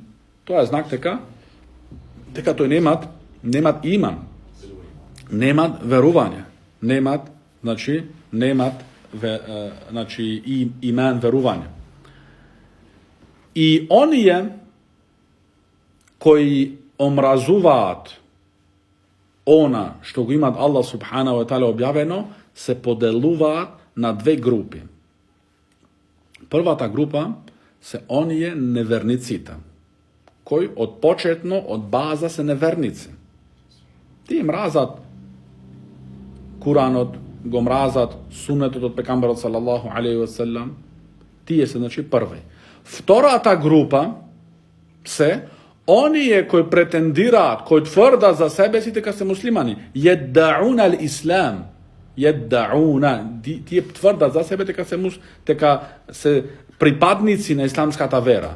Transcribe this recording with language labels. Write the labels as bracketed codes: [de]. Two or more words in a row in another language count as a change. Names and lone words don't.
[mk] Тоа е знак дека тој немат иман, немат верување, немат иман верување. И оние кои омразуваат она што го имат [ar] الله سبحانه وتعالى [mk] објавено, се поделуваат на две групи. Првата група се оние неверниците, кои од почетно, од база се неверници. Тие мразат Куранот, го мразат сунетот од пекамберот [ar] صلى الله عليه وسلم. [mk] Тие се, значи, први. Втората група се оние кои претендираат, кои тврдат за себе си дека се муслимани. [ar] يدعون الإسلام. [mk] Тие тврдат за себе дека се припадници на исламската вера.